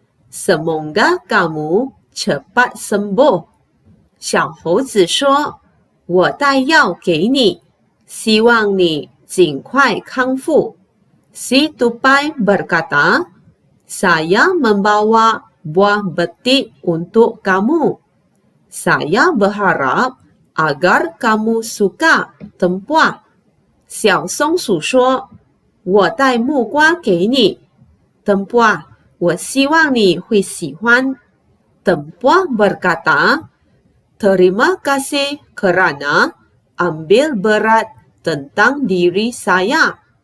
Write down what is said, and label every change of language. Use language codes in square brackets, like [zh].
[ms] Semoga kamu cepat sembuh. [zh] 小猴子说，我带药给你，希望你尽快康复。 [ms] Si tupai berkata, saya membawa buah betik untuk kamu. Saya berharap agar kamu suka Tempoa. [zh] 小松鼠说，我带木瓜给你。 Tempoa, 我希望你会喜欢。 [ms] Tempoa berkata, terima kasih kerana ambil berat tentang diri saya.